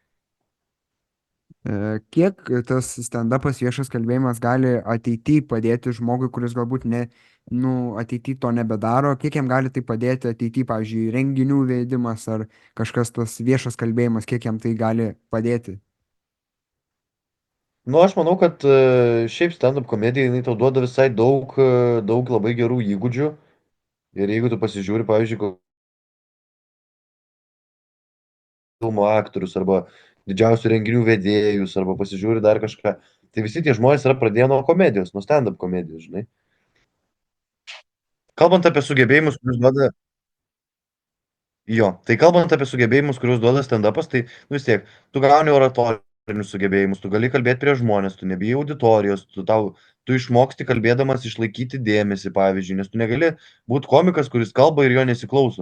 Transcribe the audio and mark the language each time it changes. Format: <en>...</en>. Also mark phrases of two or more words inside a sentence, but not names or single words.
<lt>Kiek tas stand-upas viešas kalbėjimas gali ateityje padėti žmogui, kuris galbūt nu, ateityje to nebedaro, kiek jam gali tai padėti ateityje, pavyzdžiui, renginių vedimas ar kažkas tas viešas kalbėjimas, kiek jam tai gali padėti. Nu, aš manau, kad šiaip stand-up komedija, jinai tau duoda visai daug labai gerų įgūdžių. Ir jeigu tu pasižiūri, pavyzdžiui, filmo aktorius arba didžiausių renginių vedėjus arba pasižiūri dar kažką, tai visi tie žmonės yra pradėję nuo komedijos, nuo stand-up komedijos, žinai. Kalbant apie sugebėjimus, kuriuos duoda, jo, tai kalbant apie sugebėjimus, kuriuos duoda stand-upas, tai nu, vis tiek, tu gauni oratoriją, sugebėjimus, tu gali kalbėti prie žmonės, tu nebijai auditorijos, tu išmoksti kalbėdamas išlaikyti dėmesį, pavyzdžiui, nes tu negali būti komikas, kuris kalba ir jo nesiklauso.</lt>